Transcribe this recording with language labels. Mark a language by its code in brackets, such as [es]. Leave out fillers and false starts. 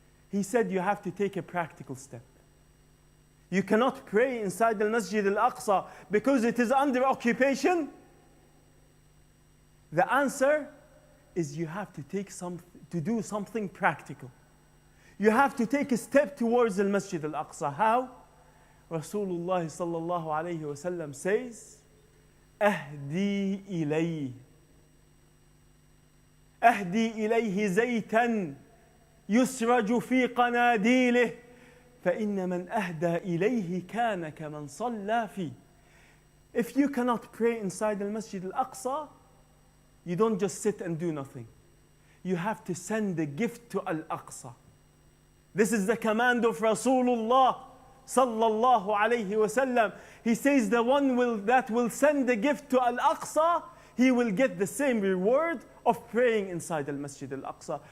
[en] He said you have to take a practical step. You cannot pray inside the Masjid Al-Aqsa because it is under occupation. The answer is you have to do something practical. You have to take a step towards the Masjid Al-Aqsa. How? Rasulullah sallallahu alayhi wasallam says, [ar] أهدي إليه أهدي إليه زيتا يسرج في قناديله فإن من أهدى إليه كان كمن صلى فيه. [en] If you cannot pray inside the Masjid Al-Aqsa, you don't just sit and do nothing. You have to send a gift to Al-Aqsa. This is the command of Rasulullah sallallahu alayhi wasallam. He says the one that will send the gift to Al-Aqsa, he will get the same reward of praying inside Al-Masjid Al-Aqsa.